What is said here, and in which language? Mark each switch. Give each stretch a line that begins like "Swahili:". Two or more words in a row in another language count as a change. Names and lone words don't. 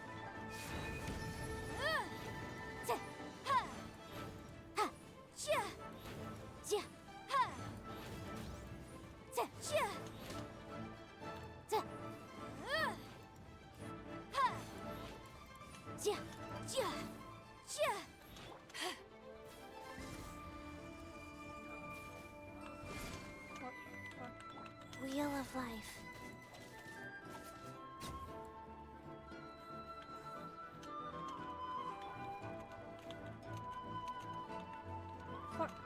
English: Ta, ha. Ha. Ja. Ja, ha. Ta, ja. Ta. Ha. Ja, ja, ja. What the fuck? Wheel of life. Fuck.